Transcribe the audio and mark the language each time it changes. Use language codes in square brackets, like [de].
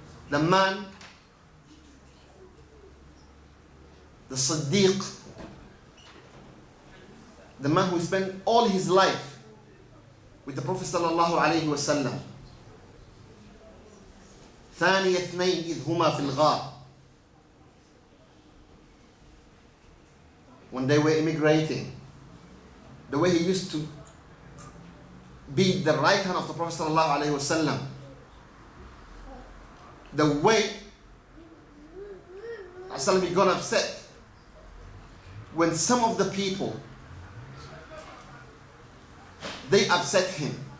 [en] The man, the Siddiq, the man who spent all his life with the Prophet sallallahu alayhi wa sallam. [ar] ثاني اثنين إذ هما في الغار. [en] When they were immigrating, the way he used to be the right hand of the Prophet sallallahu alayhi wa sallam, the way he got upset when some of the people, they upset him.